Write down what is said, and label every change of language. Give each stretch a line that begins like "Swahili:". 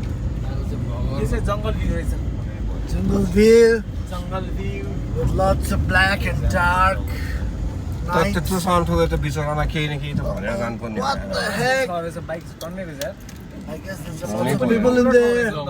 Nepali: यो चाहिँ जङ्गल भ्यू रहेछ
English: Jungle view
Nepali: जङ्गल view
English: with lots of black and dark
Nepali: त्यत्रो सामान ठोकेर त बिचरामा केही न केही त भनेर जानुपर्ने
English: What the heck?
Nepali: रहेछ बाइक टन्नै रहेछ यार
English: I guess there's a lot of people in there.